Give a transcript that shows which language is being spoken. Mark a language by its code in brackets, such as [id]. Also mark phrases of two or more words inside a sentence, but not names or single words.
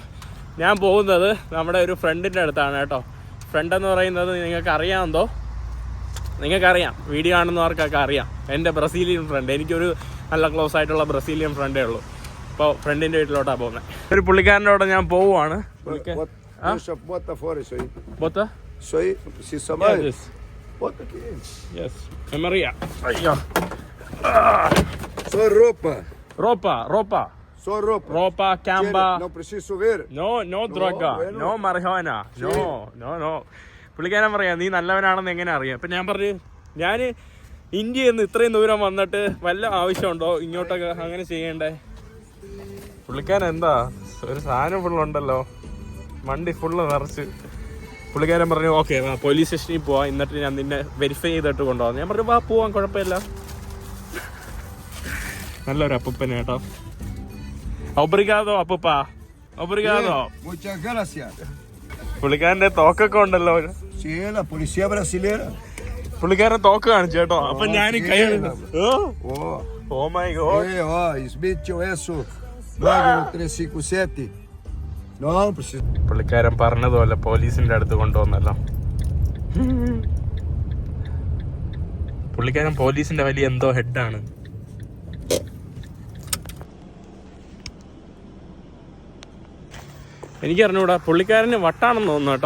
[ml] ഞാൻ പോകുന്നത് നമ്മുടെ ഒരു ഫ്രണ്ടിൻ്റെ അടുത്താണ് കേട്ടോ. ഫ്രണ്ട് എന്ന് പറയുന്നത് നിങ്ങൾക്കറിയാമെന്തോ? നിങ്ങൾക്കറിയാം, വീഡിയോ കാണുന്നവർക്കൊക്കെ അറിയാം. എൻ്റെ [en] Brazilian friend. [ml] എനിക്കൊരു നല്ല ക്ലോസ് ആയിട്ടുള്ള [en] Brazilian friendേ [ml] ഉള്ളൂ. അപ്പോൾ ഫ്രണ്ടിൻ്റെ വീട്ടിലോട്ടാണ് പോകുന്നത്. ഒരു പുള്ളിക്കാരൻ്റെ അവിടെ ഞാൻ പോവുകയാണ്. [pt] Bota fora isso aí. Bota? Isso aí, não precisa mais. [en] Yes. [pt] Bota aqui. [en] Yes. Maria. Ayo. [pt] Só roupa. [es] Ropa. [pt] Só roupa. [es] Ropa, camba. [pt] Não preciso ver. [es] No droga. bueno. No marijuana. No. [ml] പുള്ളിക്കാരൻ പറയാം നീ നല്ലവനാണെന്ന് എങ്ങനെ അറിയാം. അപ്പം ഞാൻ പറഞ്ഞു, ഞാൻ ഇന്ത്യയിൽ നിന്ന് ഇത്രയും ദൂരം വന്നിട്ട് വല്ല ആവശ്യമുണ്ടോ ഇങ്ങോട്ടൊക്കെ അങ്ങനെ ചെയ്യണ്ടേ? പുള്ളിക്കാരൻ എന്താ ഒരു സാധനം ഫുള്ളുണ്ടല്ലോ, വണ്ടി ഫുള്ള് നിറച്ച്. പുള്ളിക്കാരൻ പറഞ്ഞു ഓക്കെ [en] police stationിൽ [ml] പോവാം, എന്നിട്ട് ഞാൻ നിന്നെ വെരിഫൈ ചെയ്തിട്ട് കൊണ്ടുപോകാം. ഞാൻ പറഞ്ഞു വാ പോവാം, കുഴപ്പമില്ല. നല്ലൊരു അപ്പൂപ്പനെ കേട്ടോ. ഒബ്രിഗാദോ അപ്പൂപ്പ, ഒബ്രിഗാദോ. [es] Muchas gracias. [ml] പുള്ളിക്കാരന്റെ തോക്കൊക്കെ ഉണ്ടല്ലോ. [es] Sí, la policía brasileña. [ml] പുള്ളിക്കാരൻ തോക്ക് കാണിച്ചു കേട്ടോ. അപ്പൊ ഞാൻ കൈ [en] oh my god. [es] Smith eso. 9357. No, precisa. [ml] പുള്ളിക്കാരൻ പറഞ്ഞതുപോലെ പോലീസിന്റെ അടുത്ത് കൊണ്ടുവന്നല്ലോ. പുള്ളിക്കാരൻ പോലീസിന്റെ വലിയ എന്തോ ഹെഡാണ്. എനിക്കറിഞ്ഞൂടാ, പുള്ളിക്കാരന് വട്ടാണെന്ന് തോന്നുന്നു കേട്ടോ.